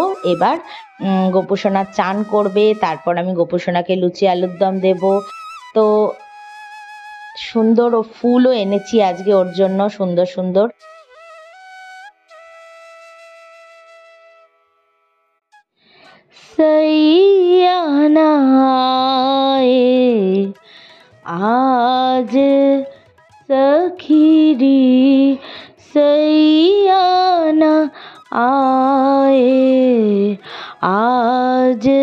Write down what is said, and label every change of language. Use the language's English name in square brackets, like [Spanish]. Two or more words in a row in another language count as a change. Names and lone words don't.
[Bangla] এবার গোপুসোনা চান করবে, তারপর আমি গোপুসোনাকে লুচি আলুর দম দেবো। তো সুন্দর ও ফুলও এনেছি আজকে ওর জন্য, সুন্দর সুন্দর। [Hindi] न आए, आज सखीरी सैया न आए, आज